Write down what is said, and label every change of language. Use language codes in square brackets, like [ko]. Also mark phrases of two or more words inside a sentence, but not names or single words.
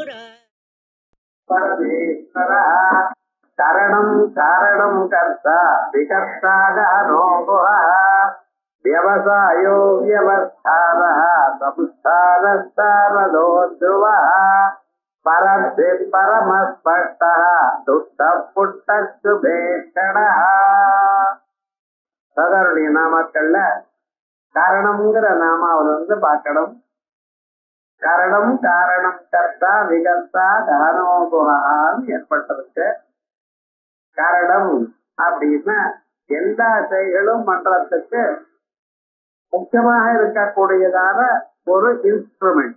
[sa] कारणं कारणं कर्ता विकर्तारो व्यवसायो व्यवस्थानः संस्थानस्तारदो ध्रुवः परस्य परमस्पष्टः दुष्टः पुष्टः சுபேஷணः. [ta] சகருடைய நாமக்கள்ல காரணம்ங்கிற நாமாவிலிருந்து பார்க்கணும். [sa] कारणं कारणं कर्ता विकर्ता கரணோகுகான்னு ஏற்பட்டிருக்கு. [ta] காரணம் அப்படின்னா எல்லா செயல்களும் பண்றதுக்கு முக்கியமாக இருக்கக்கூடியதான ஒரு இன்ஸ்ட்ருமெண்ட்.